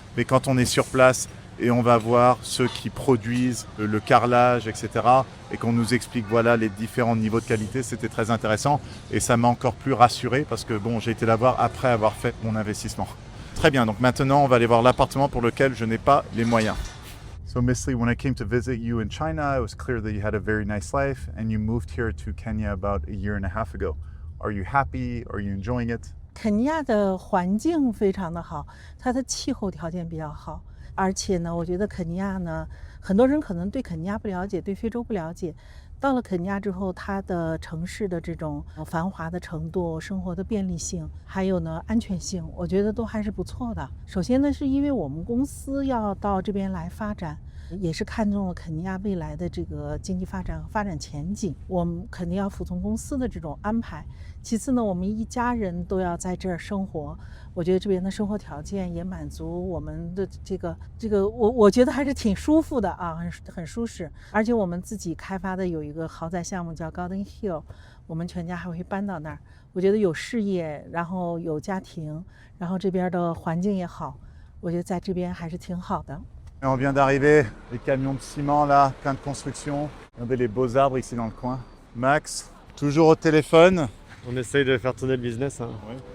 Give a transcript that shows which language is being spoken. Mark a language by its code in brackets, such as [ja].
[fr] Mais quand on est sur place et on va voir ceux qui produisent le carrelage, etc. et qu'on nous explique voilà les différents niveaux de qualité, c'était très intéressant. Et ça m'a encore plus rassuré parce que bon, j'ai été la voir après avoir fait mon investissement. Très bien, donc maintenant on va aller voir l'appartement pour lequel je n'ai pas les moyens. [en] So Miss Lee, when I came to visit you in China, it was clear that you had a very nice life and you moved here to Kenya about a year and a half ago. Are you happy? Are you enjoying it? [zh] 肯尼亚的环境非常的好，它的气候条件比较好，而且呢，我觉得肯尼亚呢，很多人可能对肯尼亚不了解，对非洲不了解。到了肯尼亚之后，它的城市的这种繁华的程度、生活的便利性，还有呢安全性，我觉得都还是不错的。首先呢，是因为我们公司要到这边来发展，也是看中了肯尼亚未来的这个经济发展和发展前景，我们肯定要服从公司的这种安排。其次呢，我们一家人都要在这儿生活，我觉得这边的生活条件也满足我们的这个，我觉得还是挺舒服的啊，很舒适。而且我们自己开发的有一个豪宅项目叫 Golden Hill， 我们全家还会搬到那儿。我觉得有事业，然后有家庭，然后这边的环境也好，我觉得在这边还是挺好的。 [fr] Et on vient d'arriver, les camions de ciment là, plein de construction. Regardez les beaux arbres ici dans le coin. Max, toujours au téléphone. On essaye de faire tourner le business. Hein. Oui.